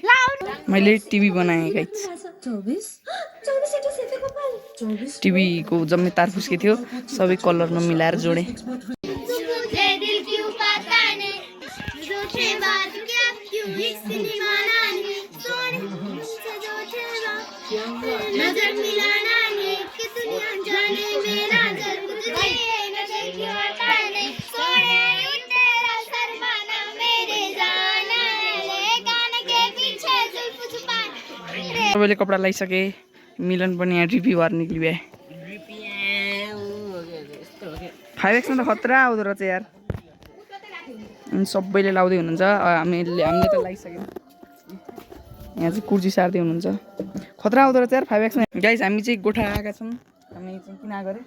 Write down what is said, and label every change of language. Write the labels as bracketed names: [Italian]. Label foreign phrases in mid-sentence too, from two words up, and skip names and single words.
[Nepali] मैले टिभी बनाएँ गाइज। टिभीको जम्मै तार फुस्केको थियो, सबै कलरमा मिलाएर जोडेँ। [Hindi] नजर मिलाना नहीं कि दुनिया जाने मेरा जर तुझे नजर क्यों आता नहीं सोने तेरा शर्माना मेरे जाना ले कान के पीछे जुल्फ छुपाना [Nepali] सबैले कपडा लगाइसके मिलन पनि यहाँ रिभ्यूहरू निक्लियो 5X मा त खतरा आउँदो रहेछ यार अनि सबैले लाउँदै हुनुहुन्छ हामीले त लगाइसक्यौँ यहाँ चाहिँ कुर्सी सार्दै हुनुहुन्छ खतरा आउँदो रहेछ यार 5X मा गाइस हामी चाहिँ गोठा आएका छौँ हामी चाहिँ किन आएको अरे